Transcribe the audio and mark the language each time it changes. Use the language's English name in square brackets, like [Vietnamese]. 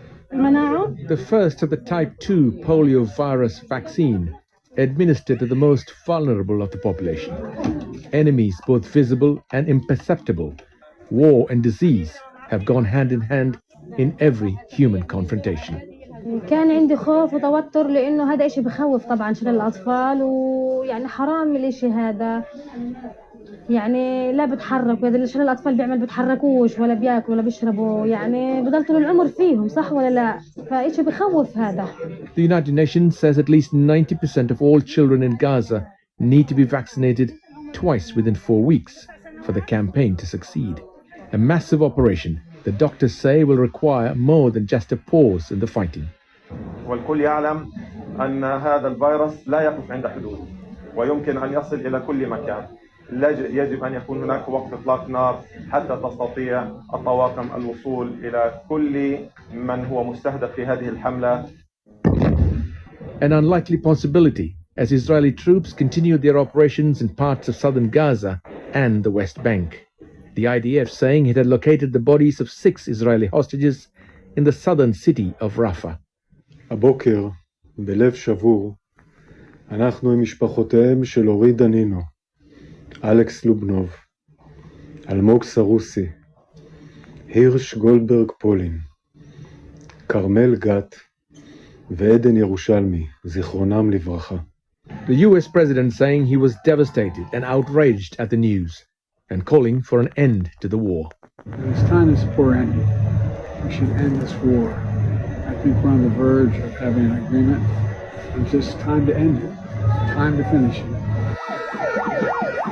[English] The first of the type 2 polio virus vaccine administered to the most vulnerable of the population. Enemies both visible and imperceptible, war and disease have gone hand in hand in every human confrontation. [Arabic] كان عندي خوف وتوتر لأنه هذا إشي بخوف طبعا شلل الأطفال ويعني حرام الإشي هذا يعني لا بتحرك وهذا اللي الأطفال بيعمل بتحركوش ولا بياكلوا ولا بيشربوا يعني بضل طول العمر فيهم صح ولا لا فإشي بخوف هذا. [English] The United Nations says at least 90% of all children in Gaza need to be vaccinated twice within 4 weeks for the campaign to succeed. A massive operation the doctors say will require more than just a pause in the fighting. [Arabic] والكل يعلم أن هذا الفيروس لا يقف عند حدود ويمكن أن يصل إلى كل مكان. يجب أن يكون هناك وقف إطلاق نار حتى تستطيع الطواقم الوصول إلى كل من هو مستهدف في هذه الحملة. [English] An unlikely possibility as Israeli troops continue their operations in parts of southern Gaza and the West Bank. The IDF saying it had located the bodies of 6 Israeli hostages in the southern city of Rafah. [Hebrew] הבוקר, בלב שבור, אנחנו עם משפחותיהם של אורי דנינו, אלכס לובנוב, אלמוג סרוסי, הירש גולדברג פולין, כרמל גת ועדן ירושלמי, זיכרונם לברכה. [English] The US president saying he was devastated and outraged at the news and calling for an end to the war. It's time this war ended. We should end this war. I think we're on the verge of having an agreement. It's just time to end it. Time to finish it.